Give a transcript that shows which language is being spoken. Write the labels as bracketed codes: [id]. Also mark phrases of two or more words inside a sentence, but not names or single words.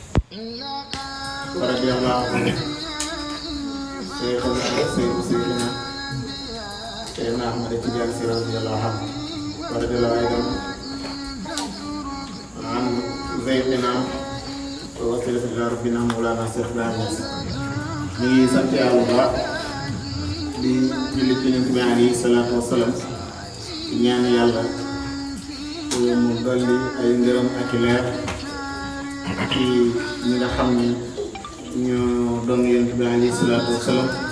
[ar] ورضي الله عنه سيدنا أحمد التجاني رضي الله عنه ورضي الله أيضا عن زيدنا ووسيلة إلى ربنا مولانا شيخ إبراهيم [wo] Niass ñu ngi sant Yàlla bu baax di julli ci Yonent bi [ar] عليه الصلاة والسلام [wo] di ñaan Yàlla mu dolli ay ngërëm ak i leer ci ñi nga xam ni ñoo doon Yonent bi [ar] عليه الصلاة والسلام